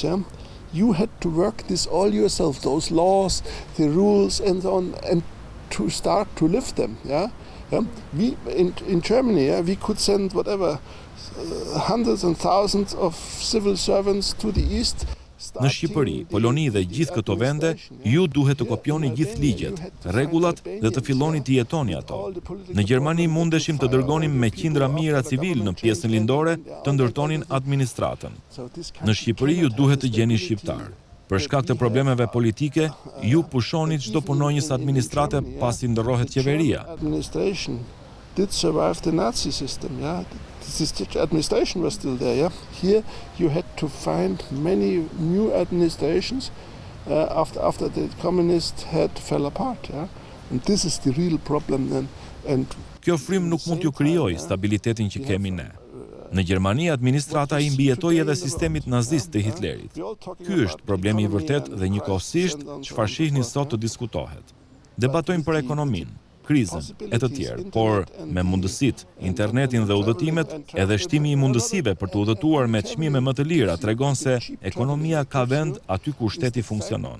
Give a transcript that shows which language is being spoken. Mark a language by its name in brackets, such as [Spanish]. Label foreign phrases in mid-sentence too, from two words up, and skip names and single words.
[English] Yeah. You had to work this all yourself, those laws, the rules, and so on, and to start to live them. Yeah, we in Germany, we could send whatever hundreds and thousands of civil servants to the east. [Albanian] Në Shqipëri, Poloni dhe gjithë këto vende, ju duhet të kopjoni gjithë ligjet, rregullat dhe të filloni të jetoni ato. Në Gjermani mundeshim të dërgonim me qindra mijëra civil në pjesën lindore të ndërtonin administratën. Në Shqipëri ju duhet të gjeni shqiptar. Për shkak të problemeve politike, ju pushoni çdo punonjës administrate pasi ndërrohet qeveria. [English] Did survive the Nazi system, yeah. This administration was still there, yeah. Here you had to find many new administrations after the communists had fell apart, yeah. And this is the real problem. And [Albanian] Kjo frym nuk mund t'ju krijojë stabilitetin që kemi ne. Në Gjermani administrata i mbijetoi edhe sistemit nazist të Hitlerit. Ky është problemi i vërtet dhe njëkohësisht çfarë shihni sot të diskutohet. Debatojmë për ekonominë, krizën e të tjerë, por me mundësitë, internetin dhe udhëtimet, edhe shtimi i mundësive për të udhëtuar me çmime më të lira tregon se ekonomia ka vend aty ku shteti funksionon.